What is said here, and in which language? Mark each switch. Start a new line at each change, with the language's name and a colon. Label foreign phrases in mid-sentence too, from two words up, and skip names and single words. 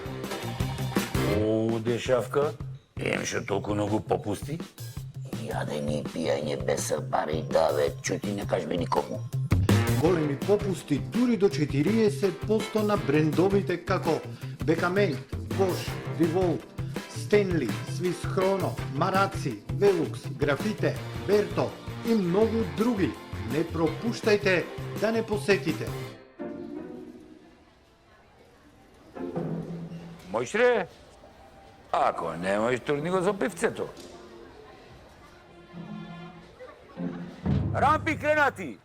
Macedonian: О, дешавка, шо толку многу попусти? Јадење и пијање без пари, да бе, чути не кажбе никому. Големи попусти дури до 40% на брендовите како Бекамент, Bosch, Revolt, Stanley, Swiss Chrono, Maracci, Velux, Grafite, Berto и многу други. Не пропуштајте да не посетите. Можеш ли? Ако не можеш, турни го за пивцето. Рампи кренати!